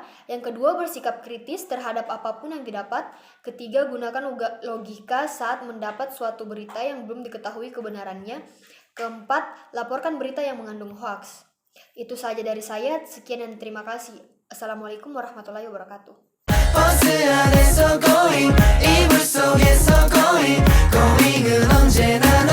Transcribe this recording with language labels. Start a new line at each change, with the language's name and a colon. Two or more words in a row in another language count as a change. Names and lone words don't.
Indonesian: Yang kedua, bersikap kritis terhadap apapun yang didapat. Ketiga, gunakan logika saat mendapat suatu berita yang belum diketahui kebenarannya. Keempat, laporkan berita yang mengandung hoaks. Itu saja dari saya. Sekian dan terima kasih.
Arabic: السلام عليكم ورحمة الله وبركاته.
Korean: 버스 안에서 going 이불 속에서
English: going going
Korean: 은 언제나